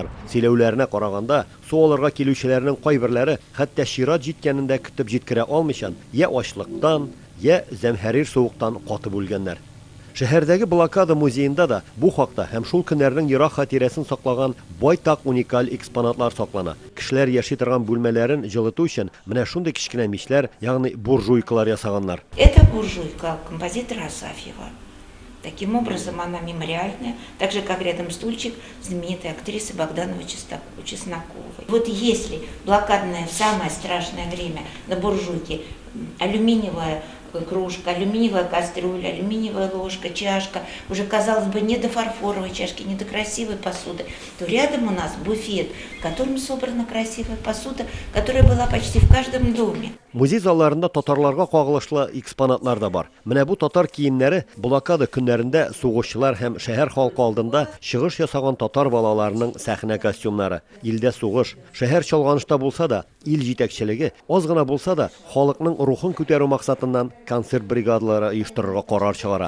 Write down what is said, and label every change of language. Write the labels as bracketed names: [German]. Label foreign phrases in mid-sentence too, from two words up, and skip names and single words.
[Tatar] Сөйләүләренә караганда, су алырга килүчеләрнең кайберләре хәтта чират җиткәнендә көтеп җиткерә алмыйчан, я ачлыктан, я зәмһәрир суыктан катып үлгәннәр. Шәһәрдәге блокада музеенда да бу хакта һәм шул көннәрнең ерак хатирәсен саклаган байтак уникаль экспонатлар саклана. Кешеләр яши торган бүлмәләрен җылыту өчен менә шундый кичкенә мичләр, ягъни буржуйкалар ясаганнар. [Russian] Это буржуйка композитора Асафьева. Таким образом, она мемориальная, так же, как рядом стульчик знаменитой актрисы Богдановой Чесноковой. Вот если блокадное, самое страшное время на буржуйке, алюминиевая кружка, алюминиевая кастрюля, алюминиевая ложка, чашка, уже, казалось бы, не до фарфоровой чашки, не до красивой посуды, то рядом у нас буфет, в котором собрана красивая посуда, которая была почти в каждом доме. [Tatar] Музей залларында татарларга кагылышлы экспонатлар да бар. Менә бу татар киемнәре блокада көннәрендә сугышчылар һәм шәһәр халкы алдында чыгыш ясаган татар балаларының сәхнә костюмнары. Илдә сугыш, шәһәр чалганышта булса да, ил җитәкчелеге аз гына булса да халыкның рухын күтәрү максатыннан концерт бригадалары оештырырга карар чыгара.